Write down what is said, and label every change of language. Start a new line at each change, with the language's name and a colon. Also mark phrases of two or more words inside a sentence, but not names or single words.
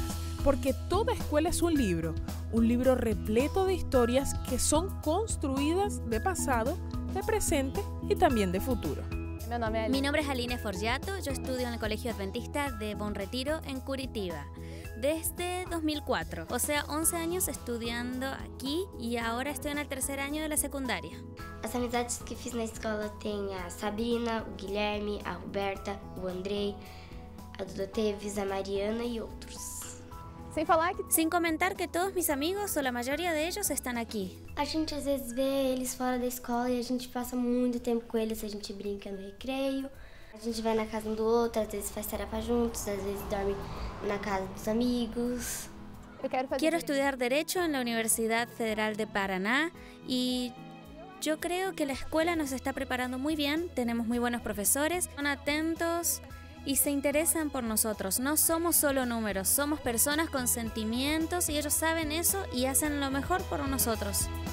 Spanish: Porque toda escuela es un libro repleto de historias que son construidas de pasado, de presente y también de futuro. Mi nombre es Aline Forgiato, yo estudio en el Colegio Adventista de Bom Retiro en Curitiba desde 2004, o sea 11 años estudiando aquí y ahora estoy en el 3º año de la secundaria.
Portuguese: As amizades que fiz na escola tem a Sabrina, o Guilherme, a Roberta, o Andrei, a Duda Teves, a Mariana
Spanish: y otros. Sin comentar que todos mis amigos o la mayoría de ellos están aquí.
Portuguese: A gente às vezes vê eles fora da escola e a gente passa muito tempo com eles, a gente brinca no recreio, a gente vai na casa um do outro, às vezes faz tarefa juntos, às vezes dorme na casa dos amigos.
Spanish: Quiero estudiar Derecho en la Universidad Federal de Paraná y yo creo que la escuela nos está preparando muy bien, tenemos muy buenos profesores, son atentos y se interesan por nosotros. No somos solo números, somos personas con sentimientos y ellos saben eso y hacen lo mejor por nosotros.